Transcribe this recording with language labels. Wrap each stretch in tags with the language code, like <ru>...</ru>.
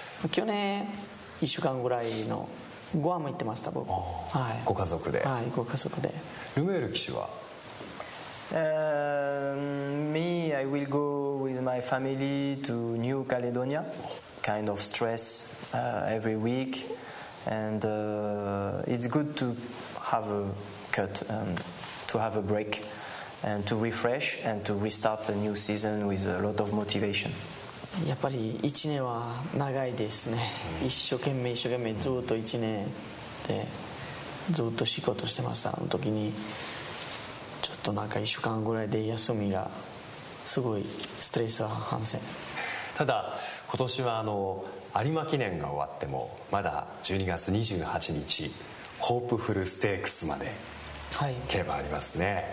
<ja>去年1週間ぐらいのゴアも行ってました僕、はい、ご家族で、はい、ご家族で。ルメール騎手は</ja> <en>Me, I will go with my family to New Caledonia. Kind of stress every week and it's good to have a cut to have a break and to refresh and to restart a new season with a lot of motivation.</en> <ja>やっぱり1年は長いですね。一生懸命ずっと1年でずっと仕事してました。あの時にちょっとなんか1週間ぐらいで休みがすごいストレス反省。ただ今年はあの有馬記念が終わってもまだ12月28日ホープフルステークスまで競馬ありますね、</ja>